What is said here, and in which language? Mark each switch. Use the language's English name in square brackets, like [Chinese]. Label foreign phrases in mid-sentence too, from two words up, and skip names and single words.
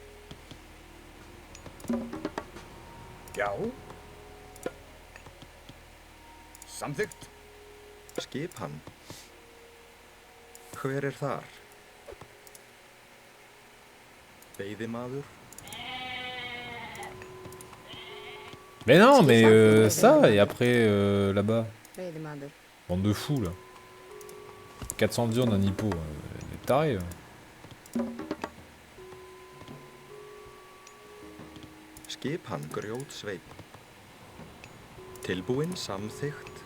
[Icelandic] Já. Samþykkt. Skipan. Hver þar? Veiðimaður. [French] Mais non, mais ça, et après là-bas. Veiðimaður. Bande de fous là. 400 de viande, un hippo. Des tarés. [Icelandic] Skipan. Grjótsveinn. Tilbúin. Samþykkt.